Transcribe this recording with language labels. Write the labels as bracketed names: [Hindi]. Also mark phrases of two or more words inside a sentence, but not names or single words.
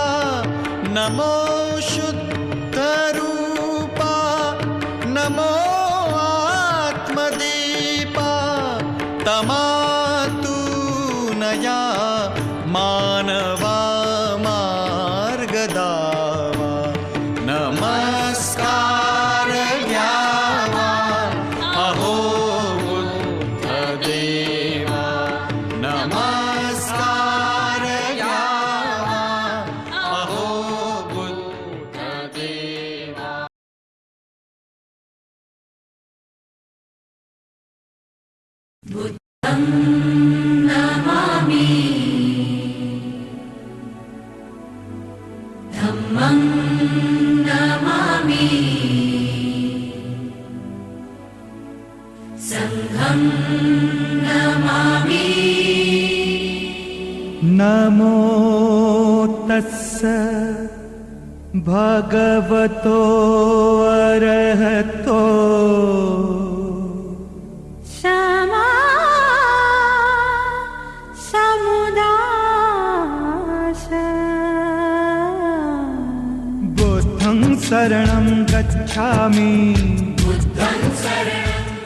[Marathi] नमो शुद्ध रूपा, नमो आत्मदीपा. तमातून या मानवा मार्ग दावा. नमस्कार घ्यावा अहो बुद्धदेवा. नमस्कार घ्यावा अहो बुद्धदेवा. [Pali] बुद्धं नमामि, धम्मं नमामि, संघं नमामि. नमो तस्स भगवतो अरहतो क्षमा समुदाय. बुद्धं शरणं गच्छामि. बुद्धं शरणं